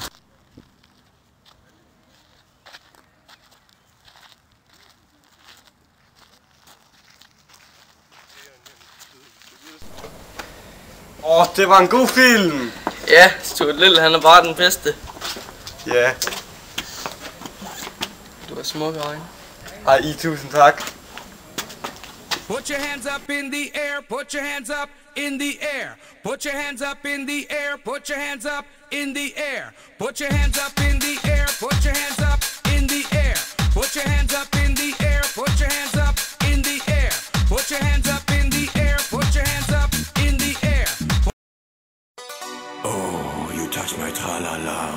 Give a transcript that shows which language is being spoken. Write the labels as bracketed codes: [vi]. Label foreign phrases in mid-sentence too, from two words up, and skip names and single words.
[da] Det var en god film. Ja, Stuart Little, han er bare den bedste. Ja. Du har smukke øjne. Ej, tusind tak. [en] Put your hands up in the air, put your hands up in the air. Put your hands up in the air, put your hands up in the air. Put your hands up in the air, put your hands up in the air. Put your hands up in the air, put your hands up in the air. Put your hands up in the air, put your hands up in the air. Oh, you touch my tra-la-la.